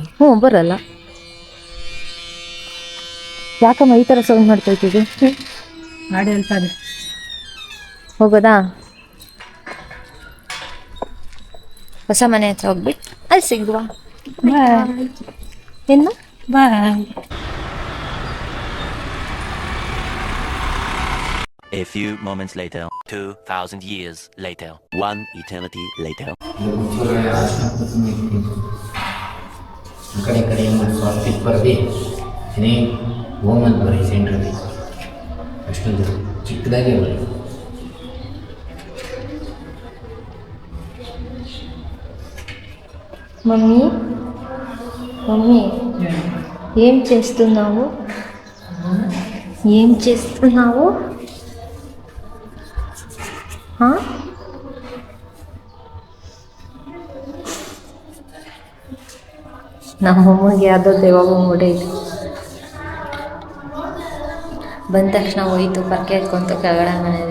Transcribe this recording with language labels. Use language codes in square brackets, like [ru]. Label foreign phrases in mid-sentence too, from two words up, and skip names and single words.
[kn] ಬರಲ್ಲ. ಯಾಕಮ್ಮ ಈ ಥರ ಸೌಂಡ್ ಮಾಡ್ತಾ ಇದ್ದೀವಿ? ಹಾಡು ಹೇಳ್ತಾರೆ. ಹೋಗೋದಾ? ಹೊಸ ಮನೆ ಹತ್ರ ಹೋಗ್ಬಿಟ್ಟು ಅಲ್ಲಿ ಸಿಗುವ. ಏನು ಬಾಯ್. [en] A few moments later, 2,000 years later, one eternity later. [kn] ಕಡೆ ಸ್ವಸ್ತಿಕ್ ಬರ್ದಿ ಏನೇ ಓಮನ್ ಬರೀ ಸೆಂಟ್ರಲ್ಲಿ ಅಷ್ಟೊಂದು ಚಿಕ್ಕದಾಗೆ ಬರೀ. [te] మమ్మీ మమ్మీ ఏం చేస్తున్నావు? ఏం చేస్తున్నావు? [kn] ನಮ್ಮಮ್ಮಗೆ ಯಾವುದೋ ದೆವ್ವ ಬಂದ್ಬಿಟ್ಟೈತೆ. ಬಂದ ತಕ್ಷಣ ಹೋಯ್ತು ಪರ್ಕೆ ಎತ್ಕೊಂತು ಕೆಳಗಡೆ ಮನೆಯಲ್ಲಿ.